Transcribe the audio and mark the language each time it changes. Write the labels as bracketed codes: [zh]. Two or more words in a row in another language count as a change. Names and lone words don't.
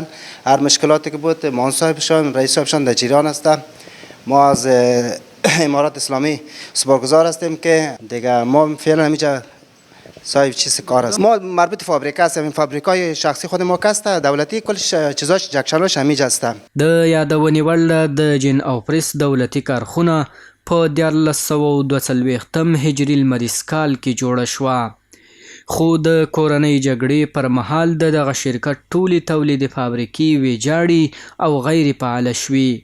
[fa] هر مشکلاتی که بود مان صاحبشان رئیس صاحبشان در جریان هستن. ما از امارات اسلامی سپاسگزار هستیم که دیگه ما فعلا اینجا صاحب چیز کار است. ما مربوط فابریکه هستیم. این فابریکای شخصی خود ما کست دولتی کلش چیزاش جکشناش همینجا هستن. [ps] د یادونې وړ د جن او پریس دولتي کارخونه په 1442 هجري لمریز کال کې جوړه شوه. خو د کورنۍ جګړې پر مهال دغه شرکت ټولې تولیدي فابریکې ویجاړې او غیر فعاله شوې.